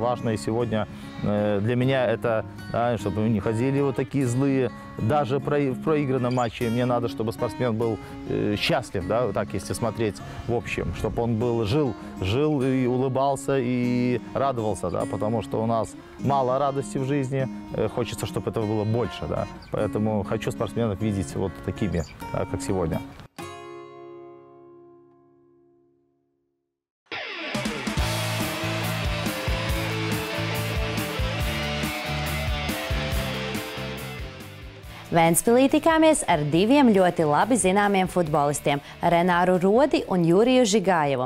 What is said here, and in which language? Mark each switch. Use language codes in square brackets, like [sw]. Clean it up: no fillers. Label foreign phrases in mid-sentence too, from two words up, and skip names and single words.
[ru] важно, и сегодня для меня это, да, чтобы мы не ходили вот такие злые, даже в проигранном матче мне надо, чтобы спортсмен был счастлив, да, вот так если смотреть в общем, чтобы он жил и улыбался и радовался, да, потому что у нас мало радости в жизни, хочется, чтобы этого было больше, да, поэтому хочу спортсменов видеть вот такими, да, как сегодня. [lv] Ventspilī tikāmies ar 2 ļoti labi zināmiem futbolistiem – Renāru Rodi un Juriju Žigājevu.